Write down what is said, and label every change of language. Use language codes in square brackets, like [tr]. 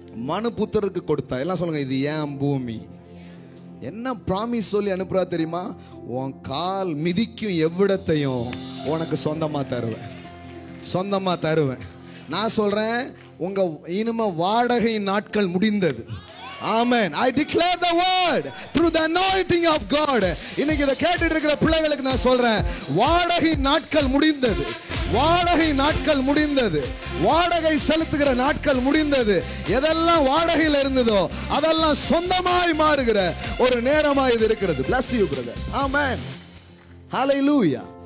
[ta] மனுபுத்திரருக்கு கொடுத்தா. எல்லாம் சொல்லுங்க, இது ஏன் பூமி. என்ன ப்ராமிஸ் சொல்லி அனுப்புறா தெரியுமா? உன் கால் மிதிக்கும் எவ்விடத்தையும் உனக்கு சொந்தமா தருவேன், சொந்தமா தருவேன். நான் சொல்றேன், உங்க இனிமே வாடகை நாட்கள் முடிந்தது. Amen. [en] I declare the word through the anointing of God. [ta] இன்னைக்கு இத கேட்டுட்டு இருக்கிற பிள்ளைகளுக்கு நான் சொல்றேன், வாடகை நாட்கள் முடிந்தது, வாடகை நாட்கள் முடிந்தது, வாடகை செலுத்துகிற நாட்கள் முடிந்தது. எதெல்லாம் வாடகையில் இருந்ததோ அதெல்லாம் சொந்தமாய் மாறுகிற ஒரு நேரமா இது இருக்கிறது. [en] Bless you brother. [ta] Amen. Hallelujah.